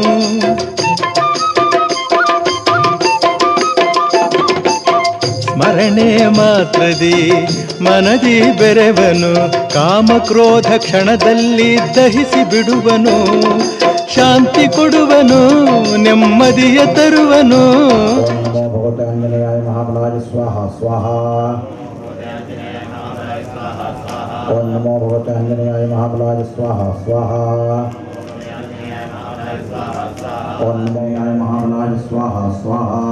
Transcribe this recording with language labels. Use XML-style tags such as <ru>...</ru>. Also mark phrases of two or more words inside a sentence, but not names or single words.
<kn>ಸ್ಮರಣೆ ಮಾತ್ರದಿ ಮನದಿ ಬೆರವನು. ಕಾಮಕ್ರೋಧ ಕ್ಷಣದಲ್ಲಿ ದಹಿಸಿ ಬಿಡುವನು. ಶಾಂತಿ ಕೊಡುವನು ನೆಮ್ಮದಿಯ ತರುವನು.</kn> <sa>ನಮೋ ಭಗವತೆ ಆಂಜನೇಯಾಯ ಮಹಾಬಲಾಯ ಸ್ವಾಹ ಸ್ವಾಹ. ಓಂ ನಮೋ ಭಗವತೆ ಆಂಜನೇಯಾಯ ಮಹಾಬಲಾಯ ಸ್ವಾಹ ಸ್ವಾಹ. ಓಂ ನಮೋ ಮಹಾಬಲಾಯ ಸ್ವಾಹ ಸ್ವಾಹ.</sa>